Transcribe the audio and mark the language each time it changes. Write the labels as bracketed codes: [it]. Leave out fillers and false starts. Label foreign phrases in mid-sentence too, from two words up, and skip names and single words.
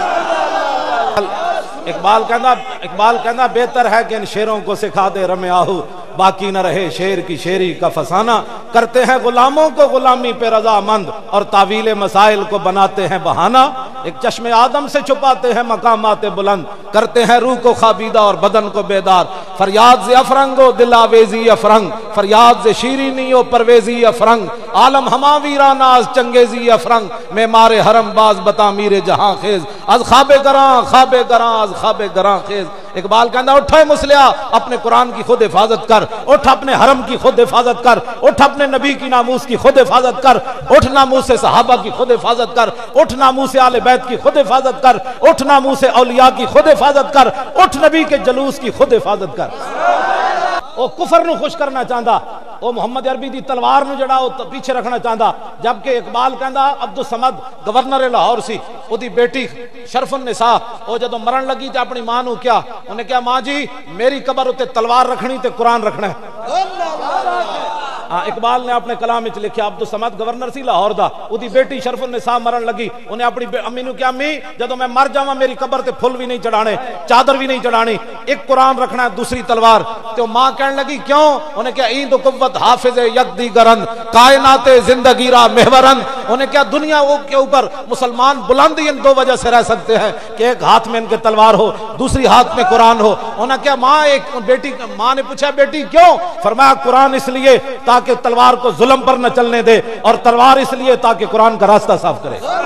[ur] اقبال کہنا بہتر ہے کہ ان شیروں کو سکھا دے رم آہو، باقی نہ رہے شیر کی شیری کا فسانہ، کرتے ہیں غلاموں کو غلامی پہ رضامند اور تعویل مسائل کو بناتے ہیں بہانہ، ایک چشم آدم سے چھپاتے ہیں مقامات بلند، کرتے ہیں روح کو خوابیدہ اور بدن کو بیدار، [fa] فریاد ز افرنگ و دل آویزی افرنگ، فریاد ز شیرینی و پرویزی افرنگ، عالم ہما ویران از چنگیزی افرنگ، معمار حرم باز بتا میر جہاں خیز، از خواب گراں از خواب گراں خیز۔ [ur] اقبال کہنا اٹھے مسلیا اپنے قرآن کی خود حفاظت کر، اٹھ اپنے حرم کی خود حفاظت کر، اٹھ اپنے نبی کی ناموس کی خود حفاظت کر، اٹھ ناموس صحابہ کی خود حفاظت کر، اٹھ ناموس آل بیت کی خود حفاظت کر، اٹھ ناموس اولیاء کی خود حفاظت کر، اٹھ نبی کے جلوس کی خود حفاظت کر۔ [pa] او کفر نو خوش کرنا چاہندا، او محمد عربی دی تلوار نو جڑا او پیچھے رکھنا چاہندا، جبکہ اقبال کہندا عبدالصمد گورنر لاہور سی، او دی بیٹی شرف النساء او جدوں مرن لگی تے اپنی ماں نو کیا، انہیں کہا ماں جی میری قبر اتے تلوار رکھنی تے قرآن رکھنا ہے۔ اقبال نے اپنے کلام وچ لکھیا عبدالصمد گورنر سی لاہور دا، او دی بیٹی شرف النساء مرن لگی، انہیں اپنی امی نو کہا امی جدوں میں مر جاواں میری قبر تے پھل بھی نہیں چڑھانے، چادر بھی نہیں چڑھانی، ایک قرآن رکھنا ہے دوسری تلوار۔ [ur] تو ماں کہنے لگی کیوں؟ انہیں کہا [fa] ایند و قوت حافظ یک دیگرند، کائنات زندگی را محورند۔ [ur] انہیں کہا دنیا کے اوپر مسلمان بلند ان 2 وجہ سے رہ سکتے ہیں کہ ایک ہاتھ میں ان کے تلوار ہو، دوسری ہاتھ میں قرآن ہو۔ انہیں کہا ماں نے پوچھا بیٹی کیوں؟ فرمایا قرآن اس لیے تاکہ تلوار کو ظلم پر نہ چلنے دے، اور تلوار اس لیے تاکہ قرآن کا راستہ صاف کرے۔